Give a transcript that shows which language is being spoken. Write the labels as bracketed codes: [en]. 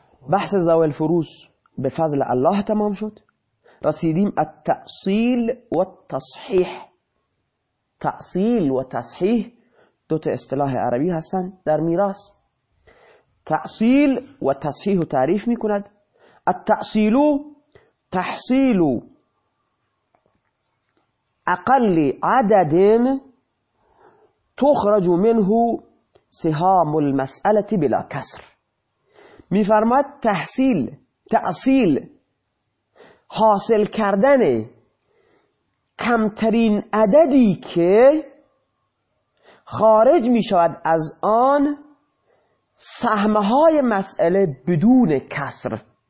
[fa] بحث ذوی الفروض به فضل الله تمام شد، رسیدیم التأصیل و التصحیح. تأصیل و تصحیح دو تا اصطلاح عربی هستن در میراث. تأصیل و تصحیح تعریف میکند. [ar] التأصیل تحصیل اقل عدد تخرج منه سهام المسألة بلا كسر. [fa] میفرماید تحصیل، تأصیل، حاصل کردن کمترین عددی که خارج می شود از آن سهمهای مسئله بدون کسر.